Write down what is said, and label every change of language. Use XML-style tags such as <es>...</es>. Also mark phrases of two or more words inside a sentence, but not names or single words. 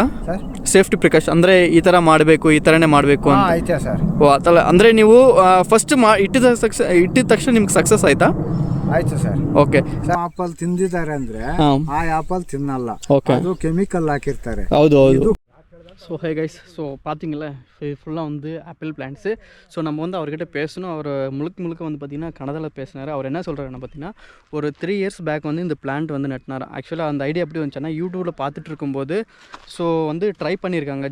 <kn>ಸರ್?</kn> <en>safety precaution</en> <kn>ಅಂದರೆ ಈ ಥರ ಮಾಡಬೇಕು, ಈ ಥರನೇ ಮಾಡಬೇಕು ಅಂತ ಐತೆ ಸರ್. ಓ ಅದಲ್ಲ, ಅಂದರೆ ನೀವು ಫಸ್ಟ್ ಇಟ್ಟಿದ ತಕ್ಷಣ ನಿಮ್ಗೆ ಸಕ್ಸಸ್ ಆಯ್ತಾ? ಆಯ್ತು ಸರ್. ಓಕೆ. ಆಪಲ್ ತಿಂದಿದ್ದಾರೆ ಅಂದ್ರೆ ಆ ಆಪಲ್ ತಿನ್ನಲ್ಲ. ಅದು ಕೆಮಿಕಲ್ ಹಾಕಿರ್ತಾರೆ. ಹೌದು ಹೌದು.</kn> <ta>ஸோ</ta> <en>hey guys,</en> <ta>ஸோ பார்த்தீங்களா ஃபுல்லாக வந்து</ta> <en>apple plants.</en> <ta>ஸோ நம்ம வந்து அவர்கிட்ட பேசணும். அவர் முழுக்க வந்து பார்த்திங்கன்னா கன்னடாவில் பேசினார். அவர் என்ன சொல்கிறாருன்னு பார்த்தீங்கன்னா, ஒரு 3</ta> <en>years back</en> <ta>வந்து இந்த பிளான்ட் வந்து நட்டினார். ஆக்சுவலாக அந்த ஐடியா எப்படி வந்துச்சுன்னா, யூடியூப்பில் பார்த்துட்டு இருக்கும்போது ஸோ வந்து ட்ரை பண்ணியிருக்காங்க.</ta>